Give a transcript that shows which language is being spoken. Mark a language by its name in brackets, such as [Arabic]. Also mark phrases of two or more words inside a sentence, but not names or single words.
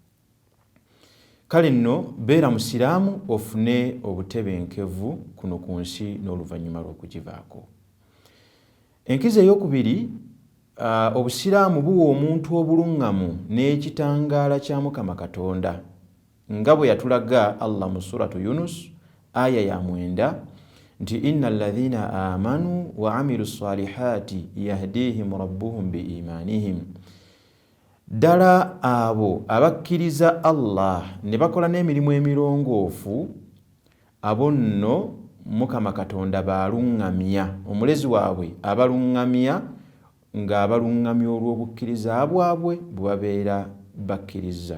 [Ganda] Kale nno beera musiraamu ofune obutebenkevu kuno ku nsi n'oluvannyuma lw'okugivaako. Enkizo ey'okubiri, Obusiraamu buwa omuntu obuluŋŋamu n'ekitangaala kya Mukama Katonda nga bwe yatulaga Allah mu Suratu Yunus aya ya 9 nti [Arabic] إن الذين آمنوا وعملوا الصالحات يهديهم ربهم بإيمانهم. [Ganda] Ddala abo abakkiriza Allah ne bakola n'emirimu emirongoofu, abo nno Mukama Katonda baaluŋŋamya, omulezi waabwe abaluŋŋamya, ng'abaluŋŋamya olw'obukkiriza bwabwe bwe babeera bakkiriza.